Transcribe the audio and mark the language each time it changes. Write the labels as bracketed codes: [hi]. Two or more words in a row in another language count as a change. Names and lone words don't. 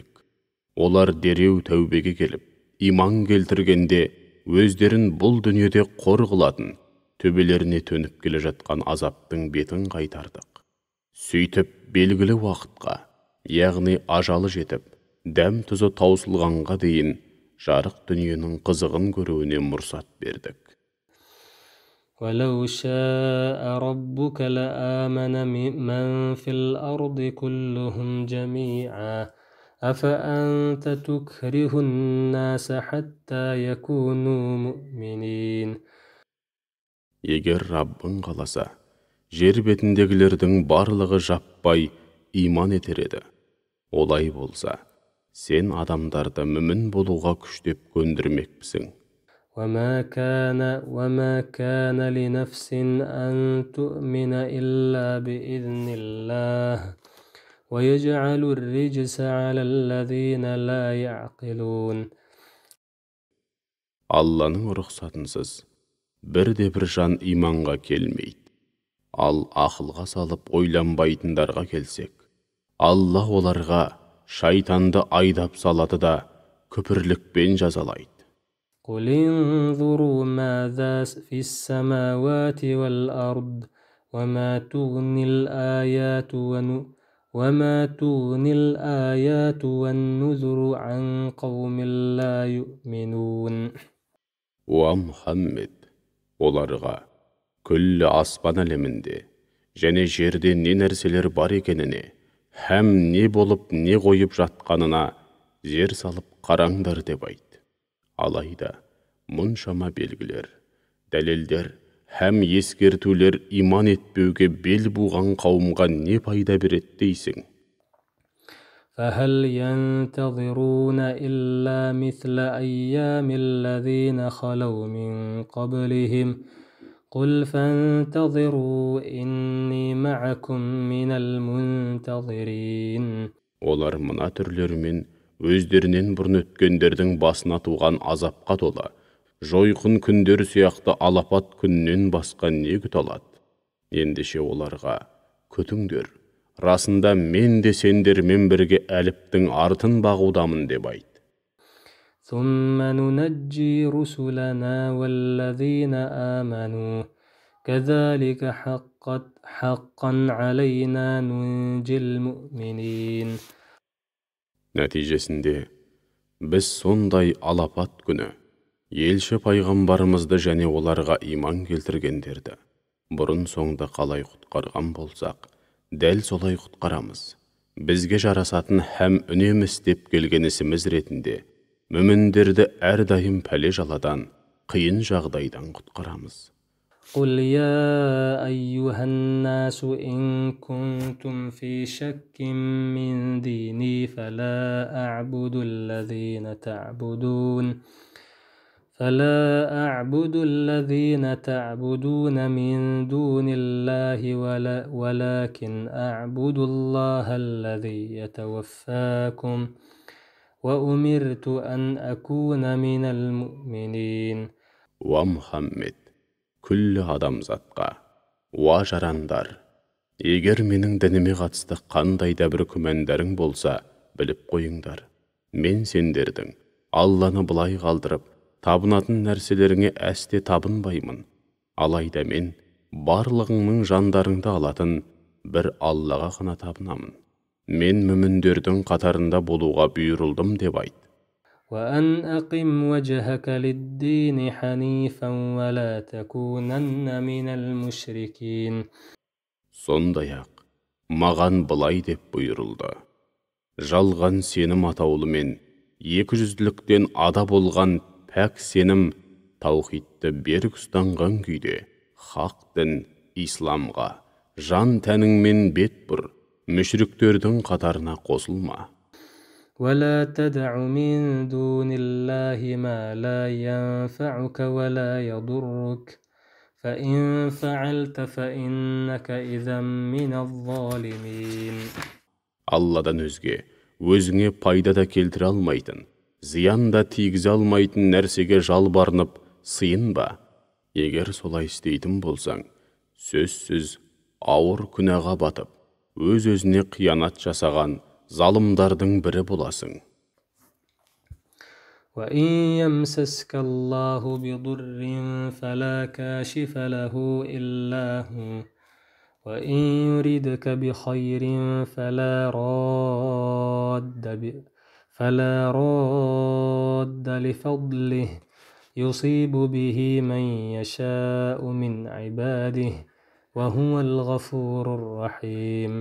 [kk] Олар дереу тәубеге келіп, иман келтіргенде өздерін бұл дүниеде қор қылатын, төбелеріне төніп келе жатқан азаптың бетін қайтардық. Сөйтіп белгілі уақытқа, яғни ажалы жетіп, дәм тұзы таусылғанға дейін жарық дүниенің қызығын көруіне мұрсат бердік. [ar] ولو شاء ربك لآمن من في الأرض كلهم جميعا أفأنت تكره الناس حتى يكونوا مؤمنين. [kk] Егер Раббың қаласа, жер бетіндегілердің барлығы жаппай иман етер еді. Олай болса, сен адамдарды мүмін болуға күштеп көндірмекпісің. [ar] وما كان لنفس أن تؤمن إلا بإذن الله ويجعل الرجس على الذين لا يعقلون. [kk] Алланың рұқсатынсыз бірде-бір жан иманға келмейді. Ал ақылға салып ойланбайтындарға келсек, Алла оларға шайтанды айдап салады да күпірлікпен жазалайды. [ar] قل انظروا ماذا في السماوات والأرض وما تغني الآيات والنذر عن قوم لا يؤمنون. [kk] Уа Мұхаммед, оларға күллі аспан әлемінде және жерде не нәрселер бар екеніне, һәм не болып не қойып жатқанына зер салып қараңдар деп айт. Алайда мұншама белгілер, дәлелдер һәм ескертулер иман етпеуге бел буған қауымға не пайда береді дейсің? [ar] فهل ينتظرون إلا مثل أيام الذين خلوا من قبلهم قل فانتظروا إني معكم من المنتظرين. [kk] Олар мына түрлермен өздерінен бұрын өткендердің басына туған азапқа толы, жойқын күндер сияқты алапат күннен басқа не күте алады? Ендеше оларға күтіңдер, расында мен де сендермен бірге әліптің артын бағудамын деп айт. [ar] ثم ننجي رسلنا والذين آمنوا كذلك حقا علينا ننجي المؤمنين. [kk] Нәтижесінде біз сондай алапат күні елші пайғамбарымызды және оларға иман келтіргендерді бұрын соңды қалай құтқарған болсақ, дәл солай құтқарамыз. Бізге жарасатын һәм үнемі істеп келген ісіміз ретінде мүміндерді әрдайым пәле жаладан, қиын жағдайдан құтқарамыз. [ar] قل يا أيها الناس إن كنتم في شك من ديني فلا أعبد الذين تعبدون من دون الله ولكن أعبد الله الذي يتوفاكم وأمرت أن أكون من المؤمنين. [kk] Уа Мұхаммед, күллі адамзатқа, уа жарандар, егер менің дініме қатысты қандай да бір күмәндарың болса, біліп қойыңдар. Мен сендердің Алланы былай қалдырып, табынатын нәрселеріңе әсте табынбаймын. Алайда мен барлығыңның жандарыңды алатын бір Аллаға ғана табынамын. Мен мүміндердің қатарында болуға бұйырылдым деп айт. [ar] وأن أقم وجهك للدين حنيفا ولا تكونن من المشركين. [kk] Сондай-ақ, маған былай деп бұйырылды. Жалған сенім атаулымен, екіжүзділіктен ада болған пәк сенім таухидты берік ұстанған күйде, хақ дін исламға жан тәніңмен бет бұр, мүшриктердің қатарына қосылма. [ar] ولا تدع من دون الله ما لا ينفعك ولا يضرك فإن فعلت فإنك إذا من الظالمين. [kk] Алладан өзге өзіңе пайда да келтіре алмайтын, зиян да тигізе алмайтын нәрсеге жалбарынып сыйынба. Егер солай істейтін болсаң, сөзсіз ауыр күнәға батып, өз-өзіне қиянат жасаған залымдардың бірі боласың. [ar] وإن يمسسك الله بضر فلا كاشف له إلا هو وإن يردك بخير فلا راد لفضله يصيب به من يشاء من عباده وهو الغفور الرحيم.